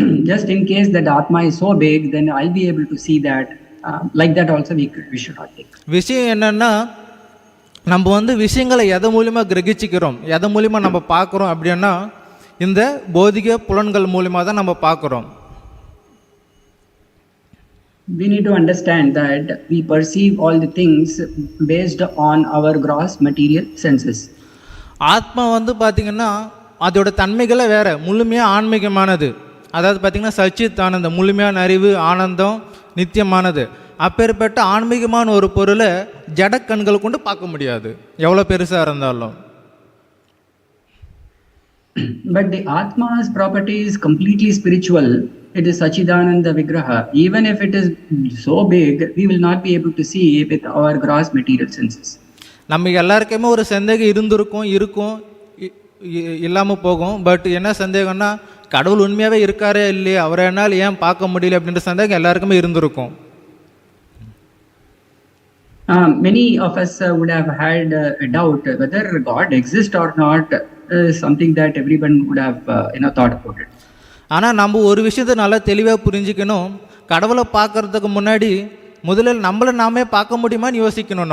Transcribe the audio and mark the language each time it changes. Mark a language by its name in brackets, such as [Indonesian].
[English] Just in case that Atma is so big, then I'll be able to see that. Like that also we should not think. [Tamil] விஷயம் என்னன்னா, நம்ம விஷயங்களை எதை மூலிமா கிரகிச்சிக்கிறோம், எதை மூலிமா நம்ம பார்க்குறோம் அப்படின்னா இந்த பௌதிக புலன்கள் மூலிமா தான் நம்ம பார்க்குறோம். [English] We need to understand that we perceive all the things based on our gross material senses. [Tamil] ஆத்மா பார்த்தீங்கன்னா அதோட தன்மைகளை வேற, முழுமையாக ஆன்மீகமானது. அதாவது பார்த்தீங்கன்னா சச்சித் ஆனந்தம், முழுமையான அறிவு, ஆனந்தம், நித்தியமானது. அப்பேற்பட்ட ஆன்மீகமான ஒரு பொருளை ஜட கண்களை கொண்டு பார்க்க முடியாது, எவ்வளோ பெருசாக இருந்தாலும். [English] But the Atma's property is completely spiritual. It is Sachidananda Vigraha. Even if it is so big, we will not be able to see with our gross material senses. [Tamil] நம்ம எல்லாருக்குமே ஒரு சந்தேகம் இருக்கும் இல்லாமல் போகும். பட் என்ன சந்தேகம்னா, கடவுள் உண்மையாகவே இருக்காரே இல்லையா, அவரை என்னால் ஏன் பார்க்க முடியல அப்படின்ற சந்தேகம் எல்லாருக்குமே இருந்திருக்கும். [English] Many of us would have had a doubt whether God exists or not. Something that everyone would have thought about it. [Tamil] ஆனால் நம்ம ஒரு விஷயத்தை நல்லா தெளிவாக புரிஞ்சுக்கணும். கடவுளை பார்க்கறதுக்கு முன்னாடி முதலில் நம்மளை நாமே பார்க்க முடியுமான்னு யோசிக்கணும்.